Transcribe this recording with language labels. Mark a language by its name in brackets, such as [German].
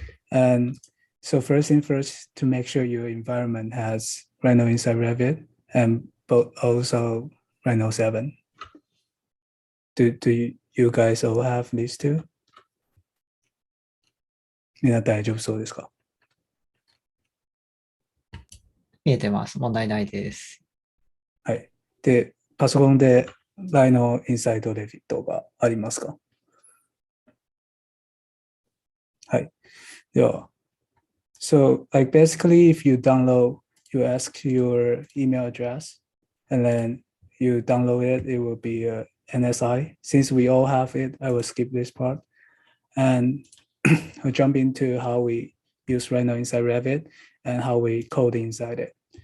[English] And so first thing first, to make sure your environment has Rhino inside Revit and also Rhino 7. Do you guys all have these two? [Japanese] みんな大丈夫そうですか？見えてます。問題ないです。はい。で、パソコンで Rhino Inside Revit がありますか？はい。では、 [English] So like basically if you download, you ask your email address and then you download it, it will be a NSI. Since we all have it, I will skip this part and I'll jump into how we use Rhino inside Revit and how we code inside it.